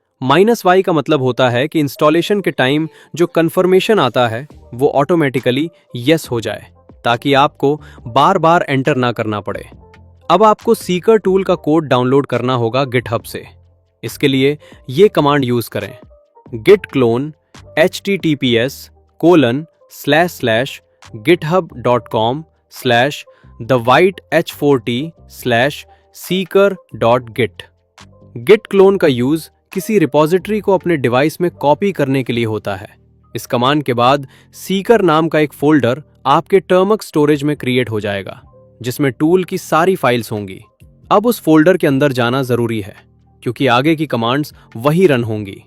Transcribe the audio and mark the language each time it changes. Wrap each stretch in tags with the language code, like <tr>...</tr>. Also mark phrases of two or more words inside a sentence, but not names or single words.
<hi>-y का मतलब होता है कि इंस्टॉलेशन के टाइम जो कंफर्मेशन आता है वो</hi> <en>automatically yes</en> <hi>हो जाए, ताकि आपको बार बार एंटर ना करना पड़े। अब आपको सीकर टूल का</hi> <en>code download</en> <hi>करना होगा गिटहब से। इसके लिए ये कमांड यूज करें,</hi> <en>git clone https://github.com/thewhiteh4t/seeker.git। git clone</en> <hi>का यूज किसी रिपॉजिटरी को अपने डिवाइस में कॉपी करने के लिए होता है। इस कमांड के बाद सीकर नाम का एक फोल्डर आपके टर्मक स्टोरेज में क्रिएट हो जाएगा, जिसमें टूल की सारी फाइल्स होंगी। अब उस फोल्डर के अंदर जाना जरूरी है, क्योंकि आगे की कमांड्स वही रन होंगी।</hi>